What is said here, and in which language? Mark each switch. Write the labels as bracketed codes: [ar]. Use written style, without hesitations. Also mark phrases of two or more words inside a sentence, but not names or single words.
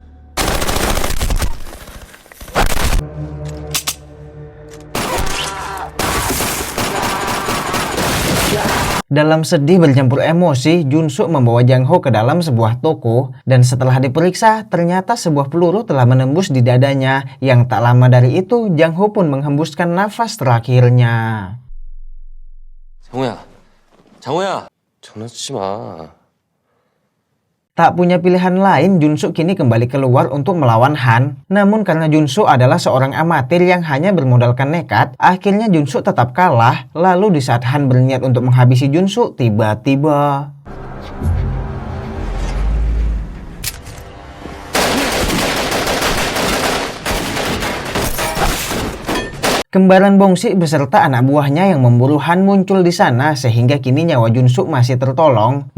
[id] Dalam sedih bercampur emosi, Junsu membawa Jang Ho ke dalam sebuah toko dan setelah diperiksa, ternyata sebuah peluru telah menembus di dadanya. Yang tak lama dari itu, Jang Ho pun menghembuskan nafas terakhirnya. [ko] 장호야, 장난치지 마. [id] Tak punya pilihan lain, Junsu kini kembali keluar untuk melawan Han. Namun karena Junsu adalah seorang amatir yang hanya bermodalkan nekat, akhirnya Junsu tetap kalah. Lalu di saat Han berniat untuk menghabisi Junsu, tiba-tiba... Kembaran Bongsi beserta anak buahnya yang memburu Han muncul di sana sehingga kini nyawa Junsu masih tertolong.